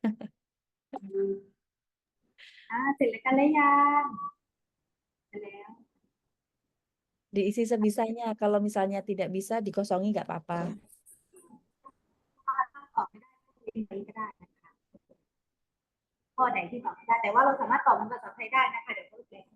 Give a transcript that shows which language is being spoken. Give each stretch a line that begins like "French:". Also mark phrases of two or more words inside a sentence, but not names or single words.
Thai: เสร็จแล้วกันเลยยังเสร็จแล้ว
Indonesian: Diisi sebisanya. Kalau misalnya tidak bisa dikosongi nggak apa-apa.
Thai: ตอบไม่ได้ก็เรียนไปก็ได้นะคะข้อไหนที่ตอบไม่ได้แต่ว่าเราสามารถตอบเป็นภาษาไทยได้นะคะเดี๋ยวพูดเลย